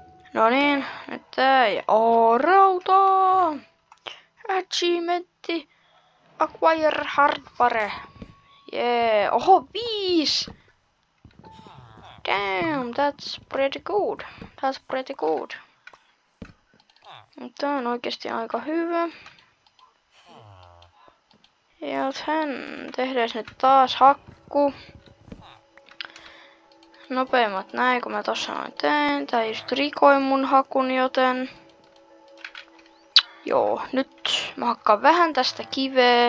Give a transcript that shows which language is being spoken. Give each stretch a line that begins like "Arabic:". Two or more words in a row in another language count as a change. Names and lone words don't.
Finnish: No niin, nyt tää ja rautaa! Achievementti!
English: Acquire hardware! Yeah! Oho, 5! Damn, that's pretty good. That's pretty good.
Finnish: Tää on oikeesti aika hyvä. Ja sen tehdään nyt taas hakku. Nopeimmat näin, kun mä tossa noin tein. Tää just rikoi mun hakun, joten... Joo, nyt mä hakkaan vähän tästä kiveä.